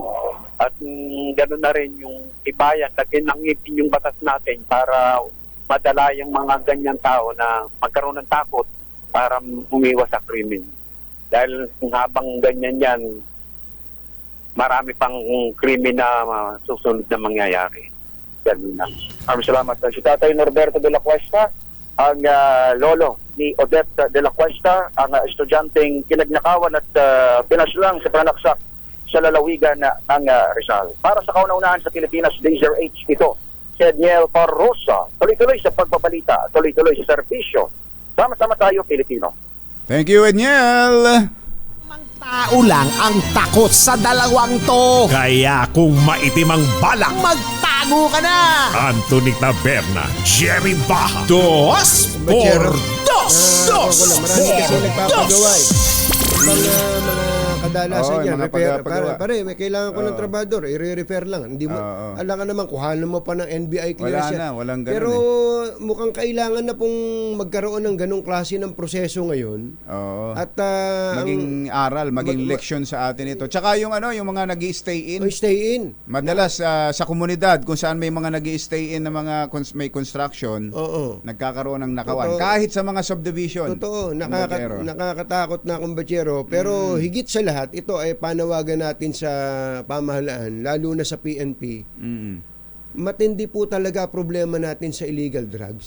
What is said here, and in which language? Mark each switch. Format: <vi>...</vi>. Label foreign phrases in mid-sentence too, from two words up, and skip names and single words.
<tl>At gano'n na rin yung ibayan, lagyan ng ngipin yung batas natin para madala yung mga ganyang tao na magkaroon ng takot para umiwas sa krimen. Dahil habang ganyan yan, marami pang krimen na susunod na mangyayari. Ganun na. Maraming salamat. Si Tatay Norberto de la Cuesta, ang lolo ni Odette de la Cuesta, ang estudyanteng kinagnakawan at pinaslang sa panaksak sa lalawigan ng Rizal. Para sa kauna-unahan sa Pilipinas, Laser H, ito, si Edniel Parrosa. Tuloy-tuloy sa pagbabalita, tuloy-tuloy sa serbisyo. Sama-sama tayo, Pilipino.</tl> <en>Thank you, Edniel.</en> <tl>Tao lang ang takot sa dalawang to. Kaya kung maitim ang balak, magtago ka na. Anthony Taberna, Jerry Baja. Dos por dos. Dos Marami kasi por nagpapagawa dos. Mga kadalasan yan. mga pagpagawa. Pare, may kailangan ko ng trabador. I-refer lang. Hindi mo, alam ka naman, kuhanan mo pa ng NBI clearance. Wala na, walang ganun Pero mukhang kailangan na pong magkaroon ng ganung klase ng proseso ngayon. Oo. At maging aral, maging leksyon sa atin ito. Tsaka yung mga nag-i-stay in.</tl> <en>stay in.</en> <tl>Madalas sa komunidad kung saan may mga nag-i-stay in na mga may construction, nagkakaroon ng nakawan. Totoo. Kahit sa mga subdivision. Totoo, Kumbachero. nakakatakot na kumbachero. Pero higit sa lahat, ito ay panawagan natin sa pamahalaan, lalo na sa PNP. Matindi po talaga problema natin sa</tl> <en>illegal drugs.</en>